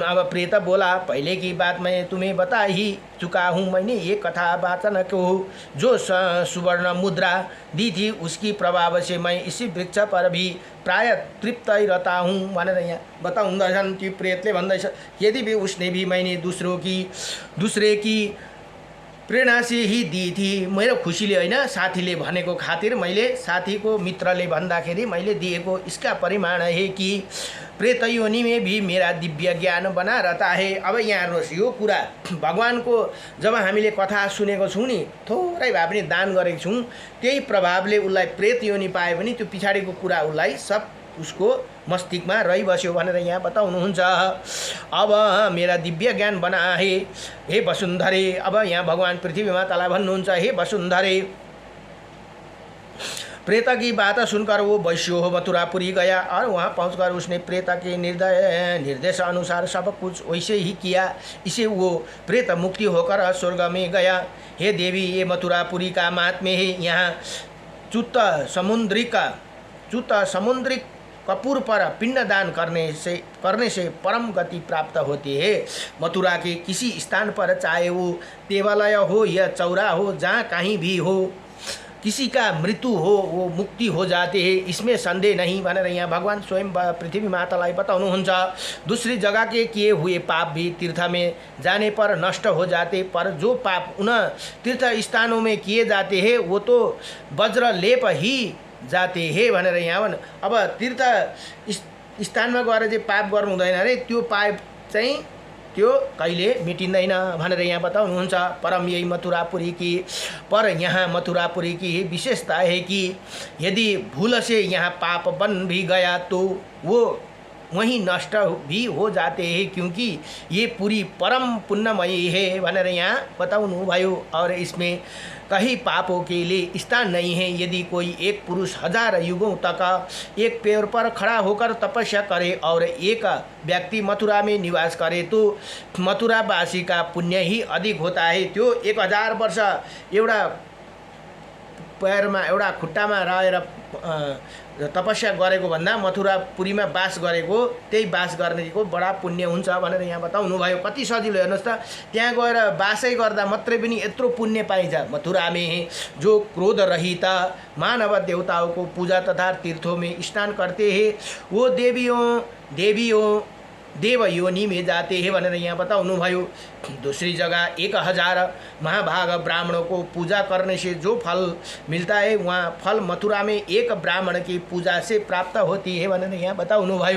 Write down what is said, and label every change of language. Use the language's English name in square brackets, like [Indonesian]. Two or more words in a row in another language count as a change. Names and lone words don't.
[Hindi] अब प्रेत बोला पहले की बात मैं तुम्हें बता ही चुका हूँ। मैंने ये कथा वाचन को जो सुवर्ण मुद्रा दी थी उसकी प्रभाव से मैं इसी वृक्ष पर भी प्राय तृप्त ही रहता हूँ [Nepali] भनेर यहाँ बताउँदछन्। त्यो प्रेतले भन्दैछ [Hindi] यदि भी उसने भी मैंने दूसरे की प्रेरणा से ही दी थी। [Nepali] मेरो खुसीले होइन साथीले भनेको खातिर मैले साथीको मित्रले भन्दाखेरि मैले दिएको। [Hindi] इसका परिमाण है कि प्रेत योनि में भी मेरा दिव्य ज्ञान बना रहता है। [Nepali] अब यहाँ हेर्नुहोस् यो कुरा भगवानको जब हामीले कथा सुनेको छौँ नि थोरै भए पनि दान गरेको छौँ त्यही प्रभावले उसलाई प्रेत योनि पाए पनि त्यो पछाडिको कुरा उसलाई सब उसको मस्तिष्कमा रहिबस्यो भनेर यहाँ बताउनुहुन्छ। [Hindi] अब मेरा दिव्य ज्ञान बना है हे वसुन्धरे। [Nepali] अब यहाँ भगवान पृथ्वी मातालाई भन्नुहुन्छ हे वसुन्धरे। [Hindi] प्रेत की बात सुनकर वो वैश्य हो मथुरापुरी गया और वहाँ पहुँचकर उसने प्रेत के निर्देश अनुसार सब कुछ वैसे ही किया। इसे वो प्रेत मुक्ति होकर स्वर्ग में गया। हे देवी ये मथुरापुरी का महात्म्य है। यहाँ च्युत समुद्रिक कपूर पर पिंडदान करने से परम गति प्राप्त होती है। मथुरा के किसी स्थान पर चाहे वो देवालय हो या चौरा हो जहाँ कहीं भी हो किसी का मृत्यु हो वो मुक्ति हो जाते हैं, इसमें संदेह नहीं [Nepali] भनेर यहाँ भगवान स्वयं पृथ्वी मातालाई बताउनुहुन्छ। [Hindi] दूसरी जगह के किए हुए पाप भी तीर्थ में जाने पर नष्ट हो जाते, पर जो पाप उन तीर्थ स्थानों में किए जाते हैं वो तो वज्र लेप ही जाते हे [Nepali] भनेर यहाँ अब तीर्थ स्थानमा गएर चाहिँ पाप गर्नु हुँदैन अरे त्यो पाप चाहिँ त्यो कहिले मिटिँदैन भनेर यहाँ बताउनुहुन्छ। [Hindi] परम यही मथुरापुरी की पर यहाँ मथुरापुरी की विशेषता है कि यदि भूल से यहाँ पाप बन भी गया तो वो वहीं नष्ट भी हो जाते हैं क्योंकि ये पूरी परम पुण्यमयी है [Nepali] भनेर यहाँ बताउनु भयो। [Hindi] और इसमें कहीं पापों के लिए स्थान नहीं है। यदि कोई एक पुरुष 1000 युगों तक एक पेड़ पर खड़ा होकर तपस्या करे और एक व्यक्ति मथुरा में निवास करे तो मथुरावासी का पुण्य ही अधिक होता है। [Nepali] त्यो 1000 वर्ष एउटा पैरमा एउटा खुट्टामा रहेर तपस्या गरेको भन्दा मथुरापुरीमा बास गरेको त्यही बास गर्नेको बडा पुण्य हुन्छ भनेर यहाँ बताउनु भयो। कति सजिलो हेर्नुहोस् त, त्यहाँ गएर बासै गर्दा मात्रै पनि यत्रो पुण्य पाइन्छ। [Hindi] मथुरा में जो क्रोध रहित मानव देवताओं को पूजा तथा तीर्थों में स्नान करते हैं वो देवियों देव योनि में जाते हैं [Nepali] भनेर यहाँ बताउनु भयो। [Hindi] दूसरी जगह 1000 महाभाग ब्राह्मणों को पूजा करने से जो फल मिलता है वहाँ फल मथुरा में एक ब्राह्मण की पूजा से प्राप्त होती है [Nepali] भनेर यहाँ बताउनु भयो।